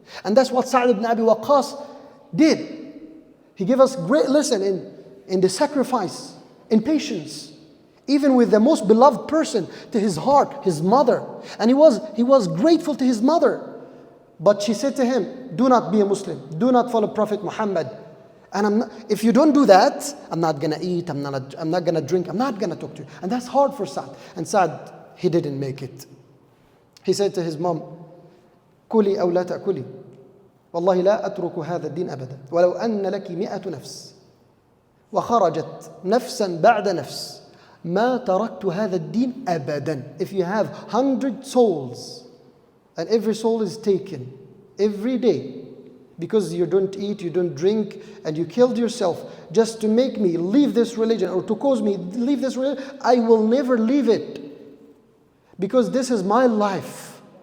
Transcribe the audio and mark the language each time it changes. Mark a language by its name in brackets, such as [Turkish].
[English] And that's what Sa'd ibn Abi Waqqas did. He gave us great lesson in the sacrifice, in patience, even with the most beloved person to his heart, his mother. And he was grateful to his mother. But she said to him, do not be a Muslim. Do not follow Prophet Muhammad. And if you don't do that, I'm not going to eat, I'm not going to drink, I'm not going to talk to you. And that's hard for Sa'd. And Sa'd, he didn't make it. [Arabic] He said to his mom, كلي أو لا تأكلي والله لا أترك هذا الدين أبدا ولو أن لك 100 نفس وخرجت نفسا بعد نفس ما تركت هذا الدين أبدا. [English] If you have 100 souls and every soul is taken every day because you don't eat, you don't drink, and you killed yourself just to make me leave this religion or to cause me leave this religion, I will never leave it because this is my life.